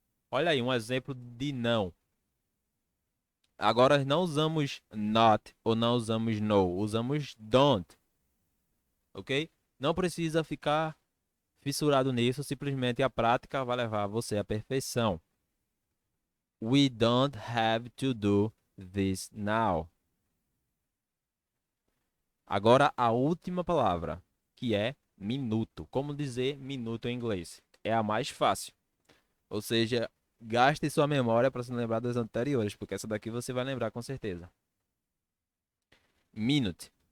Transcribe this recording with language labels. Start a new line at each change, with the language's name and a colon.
Portuguese: Olha aí um exemplo de não. Agora não usamos not ou não usamos no, usamos don't, ok? Não precisa ficar fissurado nisso, simplesmente a prática vai levar você à perfeição.
English: We don't have to do this now.
Portuguese: Agora a última palavra, que é minuto. Como dizer minuto em inglês? É a mais fácil. Ou seja, gaste sua memória para se lembrar das anteriores, porque essa daqui você vai lembrar com certeza. Minute.